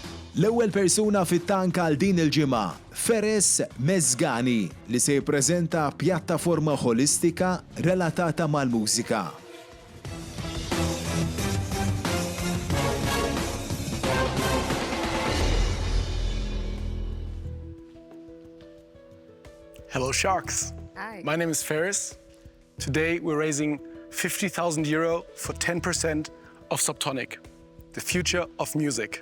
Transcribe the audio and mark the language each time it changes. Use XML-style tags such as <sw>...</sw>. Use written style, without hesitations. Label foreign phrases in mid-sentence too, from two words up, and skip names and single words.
<mt>L-ewwel persuna fit-tank għal din il-ġimgħa, Ferris Mezzgani, li se jippreżenta pjattaforma holistika relatata mal-mużika.</mt> <en>Hello, Sharks. Hi. My name is Ferris. Today we're raising €50,000 for 10% of Subtonic, the future of music.</en>